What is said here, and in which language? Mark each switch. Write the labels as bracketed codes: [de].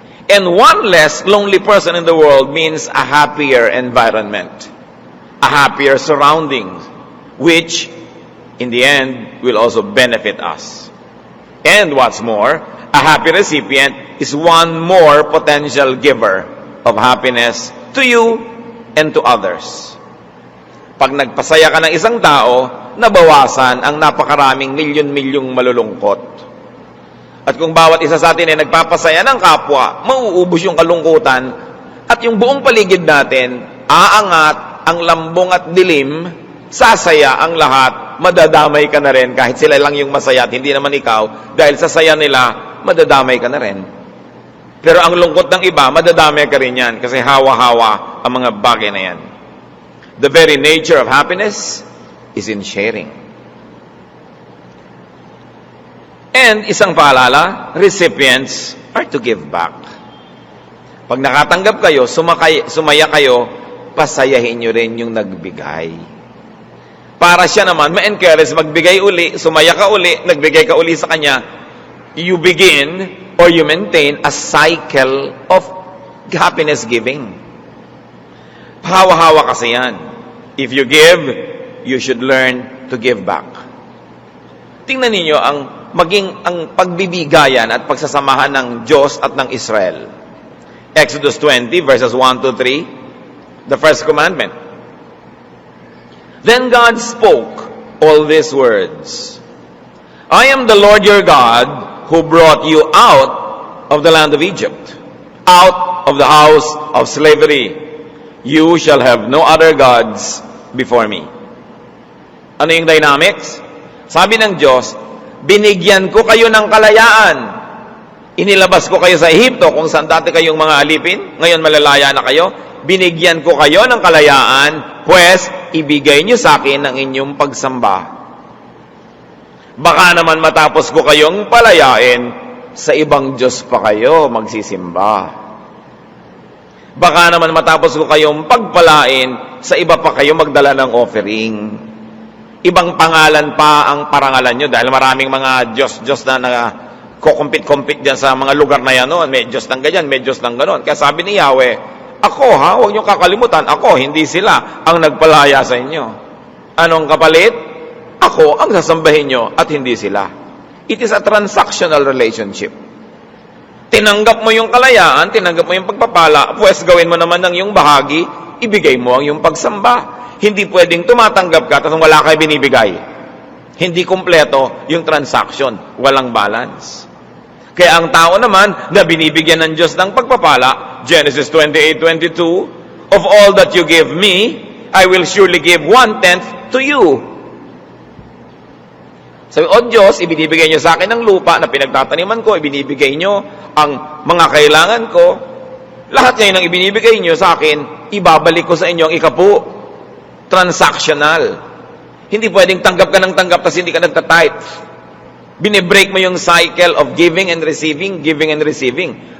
[en] And one less lonely person in the world means a happier environment, a happier surroundings, which in the end will also benefit us. And what's more, a happy recipient is one more potential giver of happiness to you and to others. [tl] Pag nagpasaya ka ng isang tao, nabawasan ang napakaraming milyon-milyong malulungkot. At kung bawat isa sa atin ay nagpapasaya ng kapwa, mauubos yung kalungkutan at yung buong paligid natin, aangat ang lambong at dilim, sasaya ang lahat, madadamay ka na rin kahit sila lang yung masaya at hindi naman ikaw, dahil sa saya nila, madadamay ka na rin. Pero ang lungkot ng iba, madadamay ka rin yan kasi hawa-hawa ang mga bagay na yan. [en] The very nature of happiness is in sharing. And [tl] isang paalala, [en] recipients are to give back. [tl] Pag nakatanggap kayo, sumaya kayo, pasayahin nyo rin yung nagbigay. Para siya naman, ma-encourage, magbigay uli, sumaya ka uli, nagbigay ka uli sa kanya, [en] you begin or you maintain a cycle of happiness giving. [tl] Hawa-hawa kasi yan. [en] If you give, you should learn to give back. [tl] Tingnan ninyo ang pagbibigayan at pagsasamahan ng Diyos at ng Israel. [en] Exodus 20 verses 1 to 3, the first commandment. Then God spoke all these words. I am the Lord your God who brought you out of the land of Egypt, out of the house of slavery. You shall have no other gods before me. [tl] Ano yung dynamics? Sabi ng Diyos, binigyan ko kayo ng kalayaan. Inilabas ko kayo sa Ehipto kung saan dati kayong mga alipin. Ngayon malalaya na kayo. Binigyan ko kayo ng kalayaan, pues ibigay niyo sa akin ang inyong pagsamba. Baka naman matapos ko kayong palayain, sa ibang Diyos pa kayo magsisimba. Baka naman matapos ko kayong pagpalain, sa iba pa kayo magdala ng offering. Ibang pangalan pa ang parangalan nyo dahil maraming mga Diyos na kukumpit-kumpit dyan sa mga lugar na yan noon. May Diyos ng ganyan, may Diyos ng ganon. Kaya sabi ni Yahweh, ako huwag nyo kakalimutan, ako, hindi sila ang nagpalaya sa inyo. Anong kapalit? Ako ang sasambahin nyo at hindi sila. [en] It is a transactional relationship. [tl] Tinanggap mo yung kalayaan, tinanggap mo yung pagpapala, pues gawin mo naman ng yung bahagi, ibigay mo ang yung pagsamba. Hindi pwedeng tumatanggap ka tapos wala kayo binibigay. Hindi kumpleto yung transaction, walang balance. Kaya ang tao naman na binibigyan ng Diyos ng pagpapala, [en] Genesis 28:22, of all that you give me, I will surely give 1/10 to you. [tl] Sabi, Diyos, ibinibigay nyo sa akin ng lupa na pinagtataniman ko, ibinibigay nyo ang mga kailangan ko, lahat ngayon ang ibinibigay nyo sa akin, ibabalik ko sa inyo ang ikapu. Transactional. Hindi pwedeng tanggap ka ng tanggap tapos hindi ka nagtatithe. Binibreak mo yung [en] cycle of giving and receiving, giving and receiving.